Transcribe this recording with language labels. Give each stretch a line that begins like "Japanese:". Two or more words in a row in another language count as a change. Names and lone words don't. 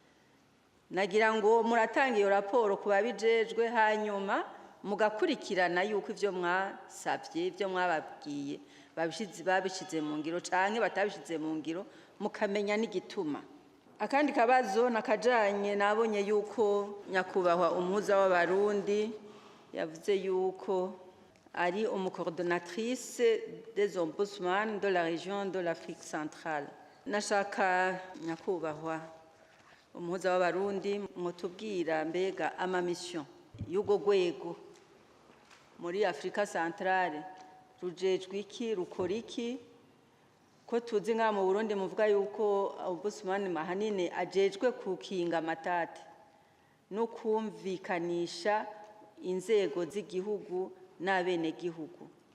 Rundi: Nagira ngo muratanga iyo raporo kuba bijejwe, hanyuma mugakurikirana yuko ivyo mwasavye, ivyo mwababwiye babishize mu ngiro canke batabishize mu ngiro, mukamenya n'igituma. Akandi kabazo nakajanye nabonye yuko nyakubahwa umuhuza w'abarundi yavuze yuko ari umucoordinatrice
French: des ombudsman de la région de l'Afrique centrale.
Rundi: Nashaka nyakubahwa umuhuza w'abarundi mutubwira mbega ama mission y'ugo rwego muri Afrika centrale rujejwe iki, rukora iki? Ko tuzi nka mu Burundi muvuga yuko ombudsman mahanini ajejwe kukinga amatati no kumvikanisha inzego z'igihugu n'abene gihugu.